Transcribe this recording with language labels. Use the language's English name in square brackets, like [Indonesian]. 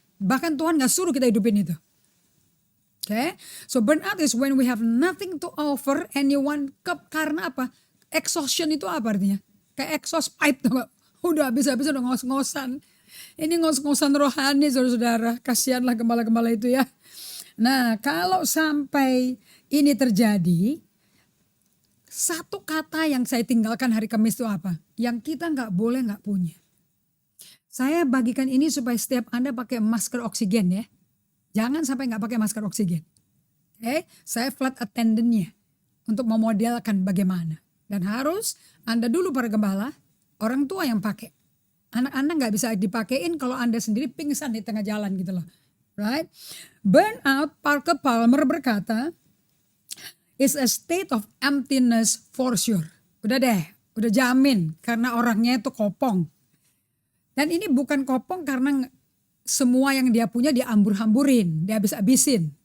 [Indonesian] Bahkan Tuhan gak suruh kita hidupin itu. Okay? [English] So burnout is when we have nothing to offer anyone. [Indonesian] Karena apa? Exhaustion itu apa artinya? Kayak exhaust pipe tuh. Udah habis-habis udah ngos-ngosan. Ini ngos-ngosan rohani saudara-saudara. Kasihanlah gembala-gembala itu ya. Nah kalau sampai ini terjadi, satu kata yang saya tinggalkan hari Kamis itu apa? Yang kita gak boleh gak punya. Saya bagikan ini supaya setiap Anda pakai masker oksigen ya. Jangan sampai gak pakai masker oksigen. Okay? Saya flight attendant-nya untuk memodelkan bagaimana. Dan harus Anda dulu para gembala, orang tua yang pakai. Anak-anak gak bisa dipakein kalau Anda sendiri pingsan di tengah jalan gitu loh. Right? [English] Burnout, Parker Palmer berkata, is a state of emptiness for sure. [Indonesian] Udah deh, udah jamin karena orangnya itu kopong. Dan ini bukan kopong karena semua yang dia punya dia hambur-hamburin, dia habis-habisin.